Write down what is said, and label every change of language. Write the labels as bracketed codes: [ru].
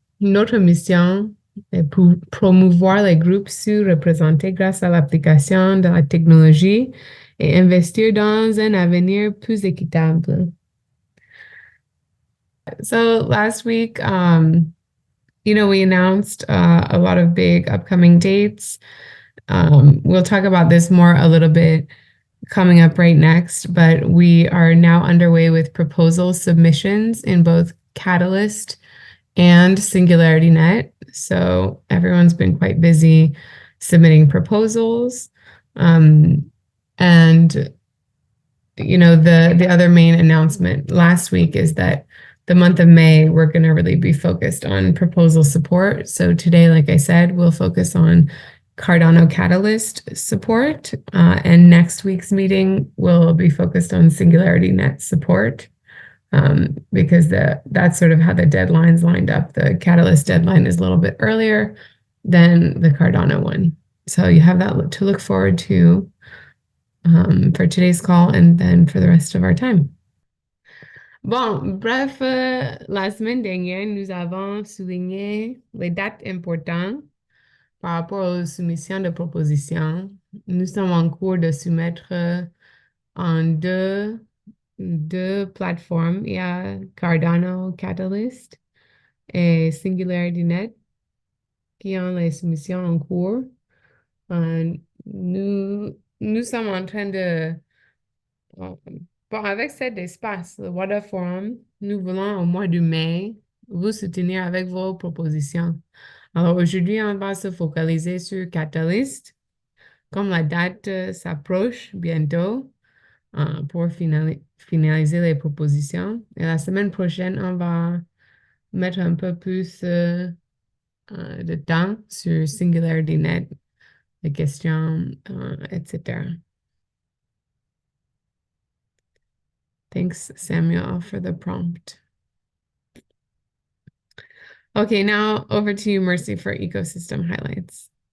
[fr] Notre mission est pour promouvoir les groupes sous-représentés grâce à l'application de la technologie et investir dans un avenir plus équitable. [en] So last week, we announced a lot of big upcoming dates. We'll talk about this more a little bit coming up right next, but we are now underway with proposal submissions in both Catalyst and SingularityNet. So everyone's been quite busy submitting proposals. And the other main announcement last week is that the month of May, we're going to really be focused on proposal support. So today, like I said, we'll focus on Cardano Catalyst support. And next week's meeting will be focused on SingularityNet support, because that's sort of how the deadlines lined up. The Catalyst deadline is a little bit earlier than the Cardano one. So you have that to look forward to for today's call and then for the rest of our time. [fr] Bon, bref, la semaine dernière, nous avons souligné les dates importantes par rapport aux soumissions de propositions. Nous sommes en cours de soumettre en deux plateformes. Il y a Cardano Catalyst et SingularityNet qui ont les soumissions en cours. Nous sommes en train de... Bon, avec cet espace, le Wada Forum, nous voulons au mois de mai vous soutenir avec vos propositions. Alors aujourd'hui, on va se focaliser sur Catalyst, comme la date s'approche bientôt pour finaliser les propositions. Et la semaine prochaine, on va mettre un peu plus de temps sur SingularityNet, les questions, etc. [en] Thanks, Samuel, for the prompt. Okay, now over to you, Mercy, for ecosystem highlights.